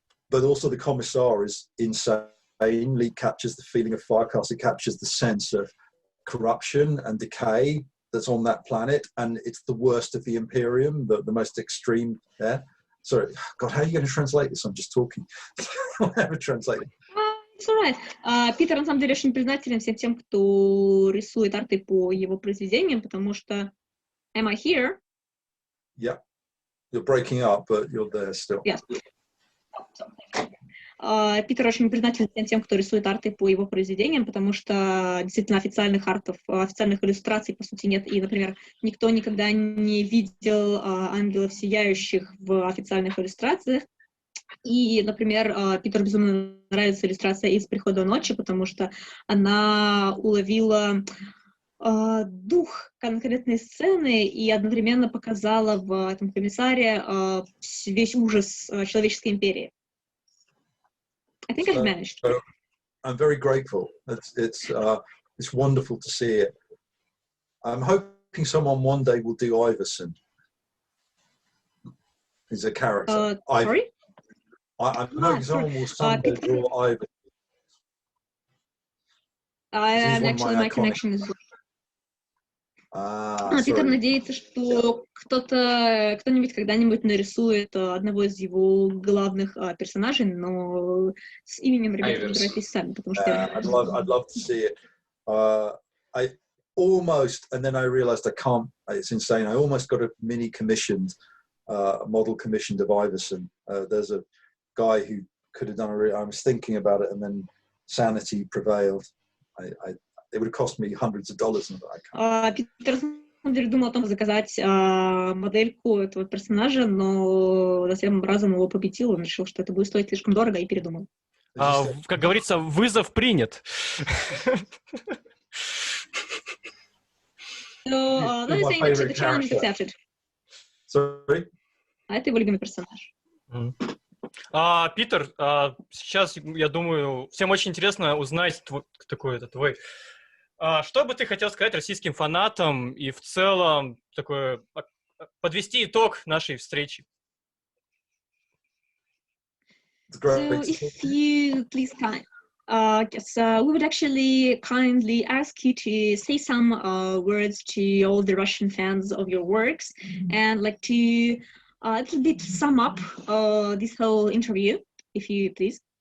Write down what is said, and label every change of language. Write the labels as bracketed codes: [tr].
[en] But also the Commissar is insanely captures the feeling of Firecast. It captures the sense of corruption and decay that's on that planet, and it's the worst of the Imperium, the most extreme there. Sorry, God, how are you going to translate this? I'm just talking. I'll never translate it. It's all right. [ru] Питер, на самом деле, очень признателен всем тем, кто рисует арты по его произведениям, потому что... [en] Am I here? Yeah. You're breaking up, but you're there still. Yes. [ru] Питер очень признателен всем тем, кто рисует арты по его произведениям, потому что действительно официальных артов, официальных иллюстраций, по сути, нет. И, например, никто никогда не видел ангелов сияющих в официальных иллюстрациях. И, например, Питеру безумно нравится иллюстрация из «Прихода ночи», потому что она уловила дух конкретной сцены и одновременно показала в этом комиссаре весь ужас человеческой империи. [en] I think I've managed. I'm very grateful. It's wonderful to see it. I'm hoping someone one day will do Iverson. He's a character. Sorry? I'm hoping someone will someday draw Iverson. Actually, my connection is... [ru] Питер надеется, что кто-нибудь когда-нибудь нарисует одного из его главных персонажей, но с именем ребята разбирайтесь сами, потому что... [en] I'd love to see it. I almost, and then I realized I can't, it's insane, I almost got a mini commissioned, model commissioned of Iverson. There's a guy who could have done I was thinking about it, and then sanity prevailed. It would have cost me hundreds of dollars. [ru] Питер, на самом деле, думал о том, заказать модельку этого персонажа, но затем разум его победил, он решил, что это будет стоить слишком дорого, и передумал. Как говорится, вызов принят. [en] So, let's say that the challenge is accepted. Sorry? [ru] А это его любимый персонаж. Питер, сейчас, я думаю, всем очень интересно узнать твой... Что бы ты хотел сказать российским фанатам и в целом подвести итог нашей встречи? [en] So if you please we would actually kindly ask you to say some words to all the Russian fans of your works and like to a little bit sum up this whole interview, if you please.